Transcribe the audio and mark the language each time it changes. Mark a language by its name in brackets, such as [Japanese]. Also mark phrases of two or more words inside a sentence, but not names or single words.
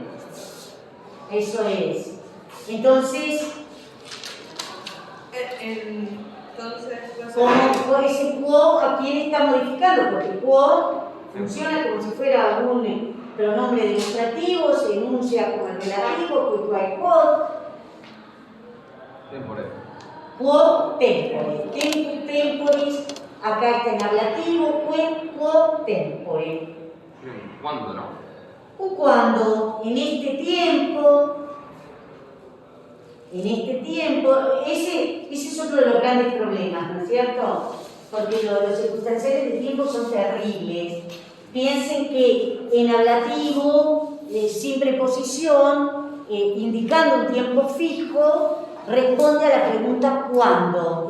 [Spanish] Eso es. Entonces, como ese quo, ¿a quién está modificando? Porque quo funciona como si fuera un pronombre demostrativo, se enuncia como el relativo, [Latin] quid quae quod. [Spanish] Temporero. [Latin] Quo tempore. Tempus temporis, [Spanish] acá está en ablativo, [Latin] quo tempore. [Spanish] ¿Cuándo no? Un cuando, en este tiempo, ese es otro de los grandes problemas, ¿no es cierto? Porque los circunstanciales de tiempo son terribles. Piensen que en ablativo, sin preposición, indicando un tiempo fijo, responde a la pregunta ¿cuándo?